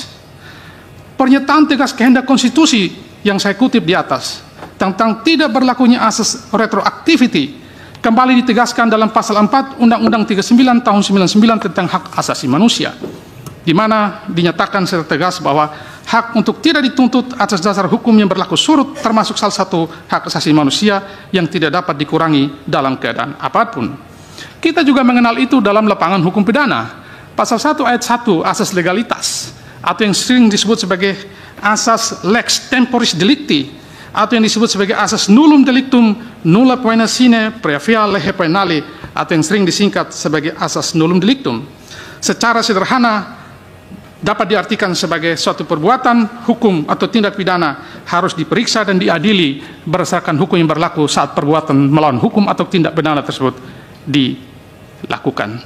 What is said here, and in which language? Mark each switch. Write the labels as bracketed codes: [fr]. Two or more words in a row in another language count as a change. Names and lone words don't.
[id] Pernyataan tegas kehendak konstitusi yang saya kutip di atas tentang tidak berlakunya asas retroactivity kembali ditegaskan dalam pasal 4 Undang-Undang 39 tahun 99 tentang hak asasi manusia, di mana dinyatakan secara tegas bahwa hak untuk tidak dituntut atas dasar hukum yang berlaku surut termasuk salah satu hak asasi manusia yang tidak dapat dikurangi dalam keadaan apapun. Kita juga mengenal itu dalam lapangan hukum pidana. Pasal 1 ayat 1 asas legalitas atau yang sering disebut sebagai asas [la] lex temporis delicti [id] atau yang disebut sebagai asas [la] nullum delictum nulla poena sine previa lege penale [id] atau yang sering disingkat sebagai asas [la] nullum delictum. [id] Secara sederhana dapat diartikan sebagai suatu perbuatan hukum atau tindak pidana harus diperiksa dan diadili berdasarkan hukum yang berlaku saat perbuatan melawan hukum atau tindak pidana tersebut dilakukan.